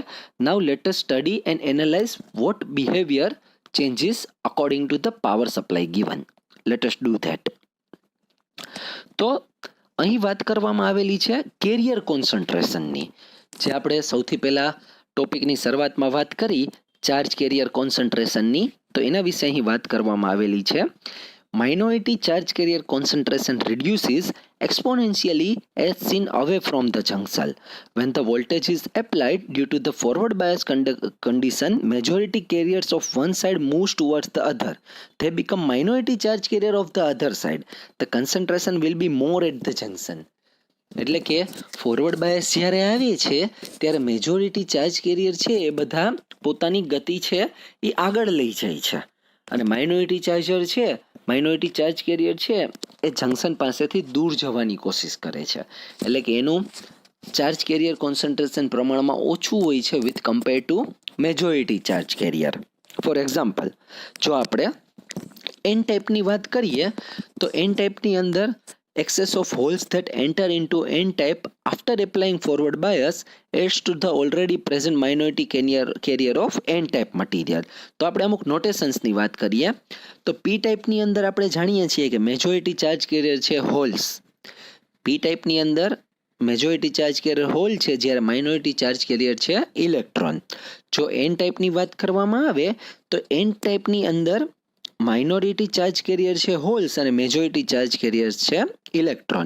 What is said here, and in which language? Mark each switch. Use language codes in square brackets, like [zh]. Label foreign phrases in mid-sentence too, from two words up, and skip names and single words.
[en] Now let us study and analyze what behavior changes according to the power supply given. Let us do that. [gu] તો અહીં વાત કરવામાં આવેલી છે [en] carrier concentrationની, [gu] જે આપણે સૌથી પહેલાં ટોપિકની શરૂઆતમાં વાત કરી [en] charge carrier concentrationની, [gu] તો એના વિશે અહીં વાત કરવામાં આવેલી છે. [en] Minority charge carrier concentration reduces exponentially as seen away from the junction. When the voltage is applied due to the forward bias condition, majority carriers of one side moves towards the other. They become minority charge carrier of the other side. The concentration will be more at the junction. [gu] એટલે કે [en] forward bias [gu] જ્યારે આવે છે ત્યારે [en] majority charge carrier [gu] છે એ બધા પોતાની ગતિ છે એ આગળ લઈ જાય છે, અને [en] minority charge carrier [gu] છે એ જંક્શન પાસેથી દૂર જવાની કોશિશ કરે છે. એટલે કે એનું [en] charge carrier concentration [gu] પ્રમાણમાં ઓછું હોય છે [en] with compare to majority charge carrier. For example, [gu] જો આપણે એન ટાઈપની વાત કરીએ તો એન ટાઈપની અંદર [en] excess of holes that enter into n-type after applying forward bias adds to the already present minority carrier of n-type material. [gu] તો આપણે અમુક નોટેશન્સની વાત કરીએ તો પી ટાઈપની અંદર આપણે જાણીએ છીએ કે [en] majority charge carrier [gu] છે હોલ્સ. પી ટાઈપની અંદર [en] majority charge carrier [gu] હોલ છે, જ્યારે [en] minority charge carrier [gu] છે ઇલેક્ટ્રોન. જો એન ટાઈપની વાત કરવામાં આવે તો એન ટાઈપની અંદર [en] minority charge carrier [gu] છે હોલ્સ અને [en] majority charge carrier [gu] છે ઇલેક્ટ્રોન.